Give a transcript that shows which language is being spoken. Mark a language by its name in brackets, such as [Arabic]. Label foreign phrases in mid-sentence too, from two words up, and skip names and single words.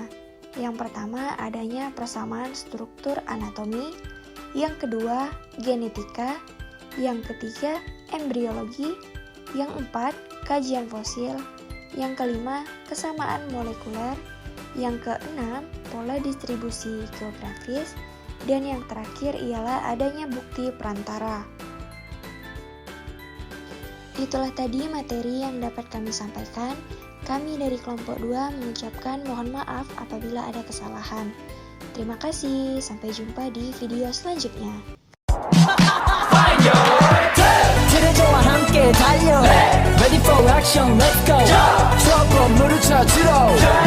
[Indonesian] Yang pertama adanya persamaan struktur anatomi, yang kedua genetika, yang ketiga embriologi, yang keempat kajian fosil, yang kelima kesamaan molekuler, yang keenam pola distribusi geografis, dan yang terakhir ialah adanya bukti perantara. Itulah tadi materi yang dapat kami sampaikan. Kami dari kelompok 2 mengucapkan mohon maaf apabila ada kesalahan. Terima kasih, sampai jumpa di video selanjutnya. [Korean] 그대저와 함께 달려 [English] Ready for action, let's go [Korean] 추억 건물을 찾으러